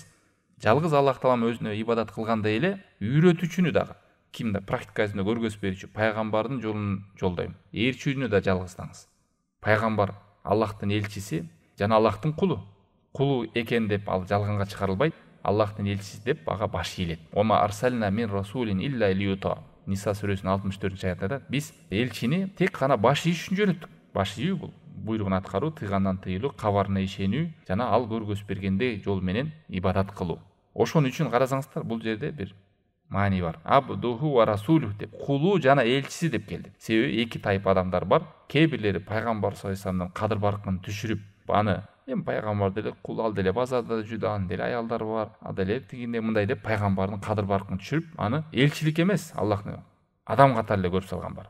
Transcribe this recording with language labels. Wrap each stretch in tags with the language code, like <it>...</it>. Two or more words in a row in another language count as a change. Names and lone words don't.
<ky>Жалгыз Аллах таалам өзүнө ибадат кылгандай эле үйрөтүүчүнү дагы, кимде практикасында көргөз берүүчү пайгамбардын жолун жолдойм. Ээрчүүнү да жалгыздаңыз. Пайгамбар Аллахтын элчиси жана Аллахтын кулу. Кулу экен деп ал жалганга чыгарылбайт. Аллахтын элчиси деп ага баш ийилет.</ky> <ar>وما أرسلنا من رسول إلا ليطاع.</ar> <ky>Ниса сүрөсүнүн 64-аятында биз элчини тек гана баш ийиш үчүн жөнөттүк. Баш ийүү бул буйругун аткаруу, тыйгандан тыйылуу, кабарына ишенүү жана ал көргөз бергендей жол менен ибадат кылуу. Ошон үчүн карасаңыздар, бул жерде бир маани бар.</ky> <ar>عبده ورسوله</ar> <ky>деп, кулу жана элчиси деп келди. Себеби эки тайп адамдар бар. Кээ бирлери пайгамбар</ky> <ar>صلى الله عليه وسلمдын</ar> <ky>кадыр баркын түшүрүп, аны эми пайгамбар деле кул, ал деле базарда жүрдү, анын деле аялдары бар, ал деле тигиндей мындай деп пайгамбардын кадыр баркын түшүрүп, аны элчилик эмес, Аллахтын адам катары эле көрүп салган бар.</ky>